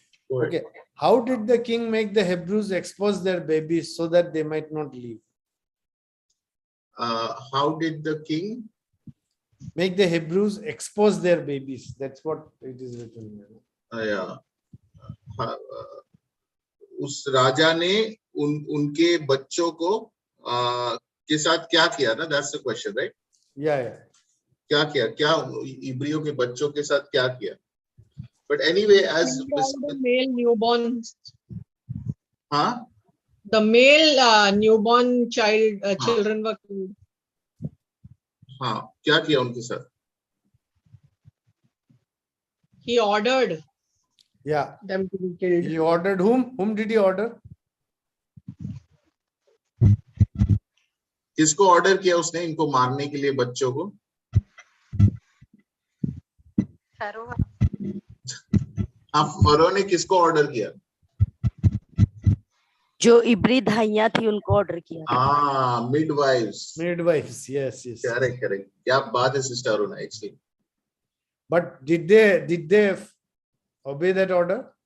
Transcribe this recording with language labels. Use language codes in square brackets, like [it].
[en] Okay. How did the king make the Hebrews expose their babies so that they might not leave? How did the king make the Hebrews expose their babies? That's what it is written. Yeah. [hi] उस राजा ने उनके बच्चों को के साथ क्या किया ना? [en] That's the question, right? Yeah. [hi] क्या इब्रियों के बच्चों के साथ क्या किया? [en] But anyway, as the male newborns. [hi] हाँ, [en] The male newborn children were killed. [hi] हाँ, क्या किया उनके साथ? [en] He ordered Yeah. them to be killed. He ordered whom? Whom did he order? [hi] किसको ऑर्डर किया उसने इनको मारने के लिए, बच्चों को? हाँ, फरो ने किसको ऑर्डर किया? जो इब्री धाइयां थी उनको ऑर्डर किया था। हाँ, midwives. [en] Midwives. Yes, yes. Correct correct. [hi] क्या बात है sister Aruna, actually. [en] But did they obey that order?